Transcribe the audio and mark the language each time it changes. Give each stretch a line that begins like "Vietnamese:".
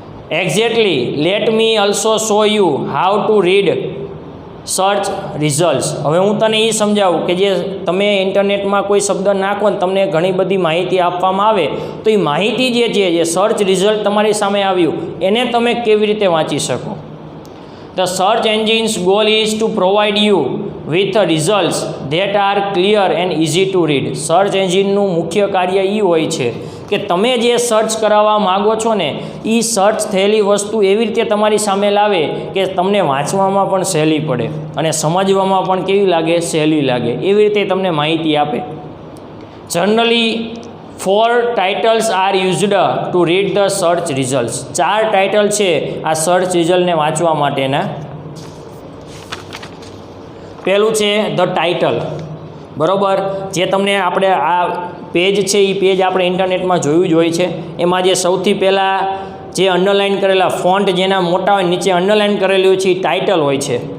English: Exactly let me also show you how to read search results.
Gujarati: હવે હું તને એ સમજાવું કે જે તમે ઇન્ટરનેટમાં કોઈ શબ્દ નાખો ને તમને ઘણી બધી માહિતી આપવામાં આવે તો એ માહિતી જે છે જે સર્ચ રિઝલ્ટ તમારી સામે આવ્યું એને તમે કેવી રીતે વાંચી શકો.
English: The search engine's goal is to provide you with results that are clear and easy to read.
Gujarati: Search એન્જિનનું મુખ્ય કાર્ય એ હોય છે કે તમે જે સર્ચ કરાવવા માગો છો ને એ સર્ચ થયેલી વસ્તુ એવી રીતે તમારી સામે લાવે કે તમને વાંચવામાં પણ સહેલી પડે અને સમજવામાં પણ કેવી લાગે, સહેલી લાગે. એવી રીતે તમને માહિતી આપે.
English: Generally 4 titles are used to read the search results.
Gujarati: 4 title છે આ સર્ચ રિઝલ્ટને વાંચવા માટેના. પહેલું છે ધ ટાઇટલ, બરાબર, જે તમને આપણે આ પેજ છે એ પેજ આપણે ઇન્ટરનેટમાં જોયું જ હોય છે. એમાં જે સૌથી પહેલાં જે અંડરલાઇન કરેલા ફોન્ટ જેના મોટા હોય નીચે અંડરલાઇન કરેલું હોય છે એ ટાઇટલ હોય છે.